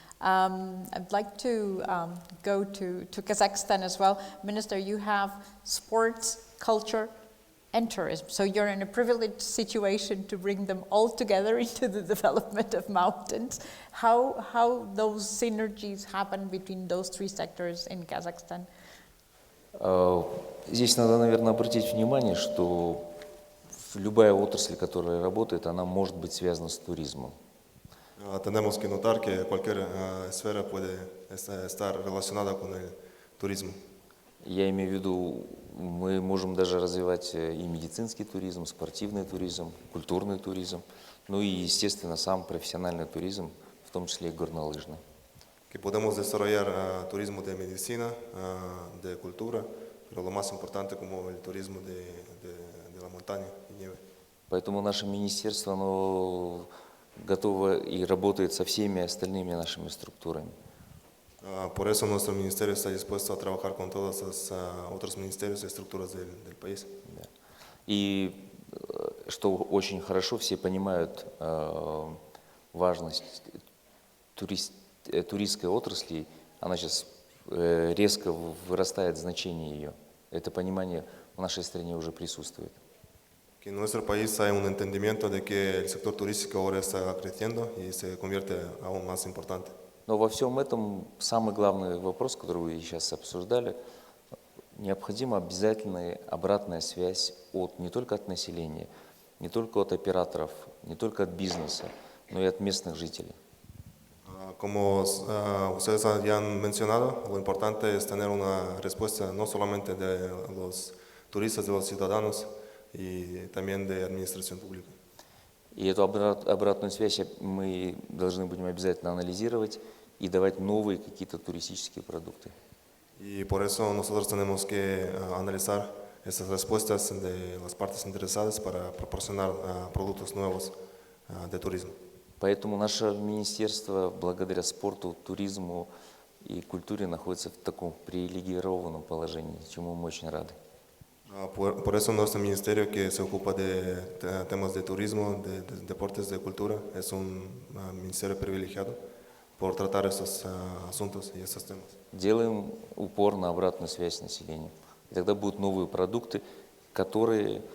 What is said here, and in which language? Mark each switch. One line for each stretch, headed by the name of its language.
English: I'd like to go to Kazakhstan as well. Minister, you have sports, culture, and tourism. So you're in a privileged situation to bring them all together into the development of mountains. How those synergies happen between those three sectors in Kazakhstan?
Russian: Здесь надо, наверное, обратить внимание, что любая отрасль, которая работает, она может быть связана с туризмом.
Spanish: Tenemos que notar que cualquier esfera puede estar relacionada con el turismo.
Russian: Я имею в виду, мы можем даже развивать и медицинский туризм, спортивный туризм, культурный туризм, ну и, естественно, сам профессиональный туризм, в том числе и горнолыжный.
Spanish: Que podemos desarrollar turismo de medicina, de cultura, pero lo más importante como el turismo de la montaña y nieve.
Russian: Поэтому наше министерство, оно готово и работает со всеми остальными нашими структурами.
Spanish: Por eso nuestro ministerio está dispuesto a trabajar con todos los otros ministerios y estructuras del país.
Russian: И что очень хорошо, все понимают важность туристской отрасли, она сейчас резко вырастает, значение ее. Это понимание в нашей стране уже присутствует.
Spanish: Que en nuestro país hay un entendimiento de que el sector turístico ahora está creciendo y se convierte aún más importante.
Russian: Но во всем этом самый главный вопрос, который вы сейчас обсуждали, необходима обязательная обратная связь не только от населения, не только от операторов, не только от бизнеса, но и от местных жителей.
Spanish: Como ustedes ya han mencionado, lo importante es tener una respuesta no solamente de los turistas, de los ciudadanos y también de administración pública.
Russian: И эту обратную связь мы должны будем обязательно анализировать и давать новые какие-то туристические продукты.
Spanish: Y por eso nosotros tenemos que analizar esas respuestas de las partes interesadas para proporcionar productos nuevos de turismo.
Russian: Поэтому наше министерство, благодаря спорту, туризму и культуре, находится в таком привилегированном положении, чему мы очень рады.
Spanish: Por eso nuestro ministerio que se ocupa de temas de turismo, de deportes, de cultura, es un ministerio privilegiado por tratar estos asuntos y estos temas.
Russian: Делаем упор на обратную связь с населением. И тогда будут новые продукты, которые...